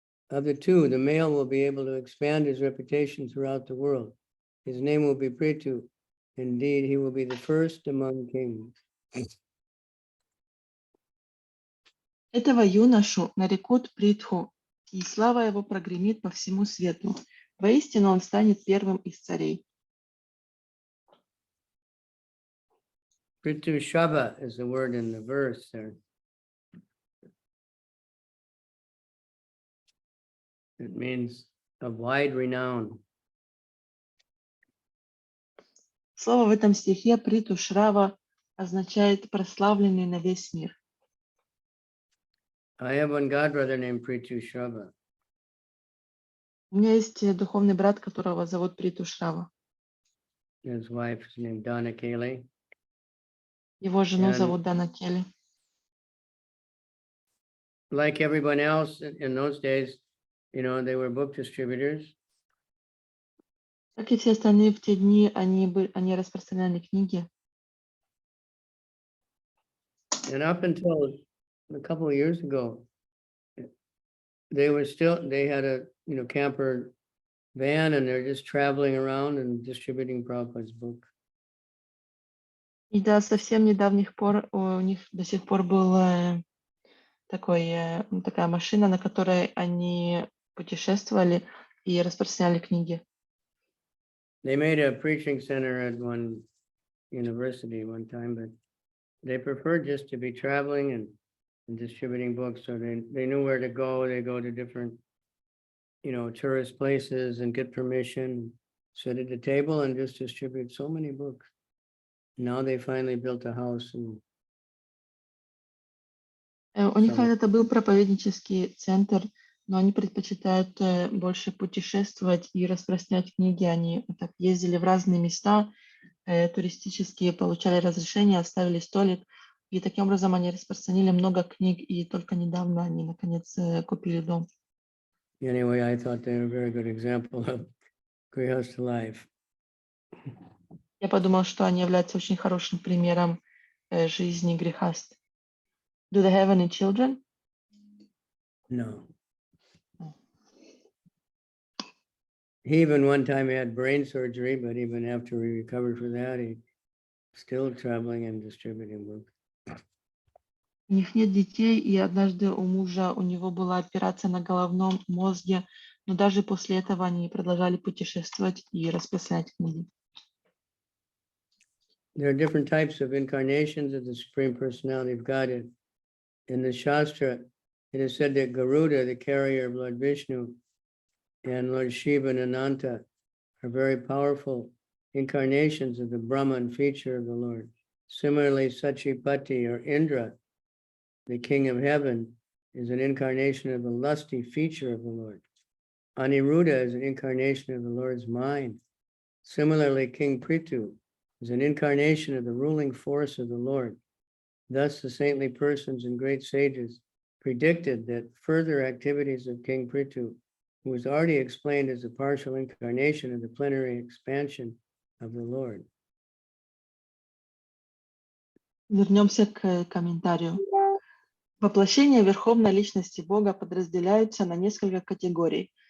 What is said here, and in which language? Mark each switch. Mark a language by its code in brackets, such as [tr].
[en] Of the two, the male will be able to expand his reputation throughout the world. His name will be Pritu. Indeed, he will be the first among kings. [ru] Этого юношу нарекут Притху, и слава его прогремит по всему свету. Воистину он станет первым из царей. [en] Pritu Shava is the word in the verse there. It means of wide renown. [ru] Слово в этом стихе Приту Шрава означает прославленный на весь мир. [en] I have one godbrother named Pritu Shava. [ru] У меня есть духовный брат, которого зовут Приту Шрава. [en] His wife is named Donna Kaylee. [ru] Его жену [en] And- [ru] зовут Дана Келли. [en] Like everyone else in those days, they were book distributors. [ru] Как и все остальные в те дни, они распространяли книги. [en] And up until a couple of years ago, they had a, camper van and they're just traveling around and distributing Prabhupada's book. [ru] И до совсем недавних пор у них до сих пор была такая машина, на которой они путешествовали и распространяли книги. [en] They made a preaching center at one university one time, but they preferred just to be traveling and distributing books. So they knew where to go. They go to different, tourist places and get permission, sit at the table and just distribute so many books. Now they finally built a house. And [ru] У них когда-то был проповеднический центр, но они предпочитают больше путешествовать и распространять книги. Они так ездили в разные места туристические, получали разрешение, оставили столик. И таким образом они распространили много книг, и только недавно они, наконец, купили дом. [en] anyway, I thought they were a very good example of Grihastha life. [ru] Я подумала, что они являются очень хорошим примером жизни грехаст. [en] Do they have any children? No. He even one time had brain surgery, but even after he recovered from that, he still traveling and distributing books. [ru] У них нет детей, и однажды у него была операция на головном мозге, но даже после этого они продолжали путешествовать и распространять книги. [en] There are different types of incarnations of the Supreme Personality of Godhead. In the Shastra, It is said that Garuda, the carrier of Lord Vishnu, and Lord Shiva and Ananta are very powerful incarnations of the Brahman feature of the Lord. Similarly, Sachipati or Indra, the king of heaven, is an incarnation of the lusty feature of the Lord. Aniruddha is an incarnation of the Lord's mind. Similarly, King Prithu is an incarnation of the ruling force of the Lord. Thus, the saintly persons and great sages predicted that further activities of King Prithu, who was already explained as a partial incarnation of the plenary expansion of the Lord. [ru] Вернемся к комментарию. Воплощения Верховной Личности Бога подразделяются на несколько категорий.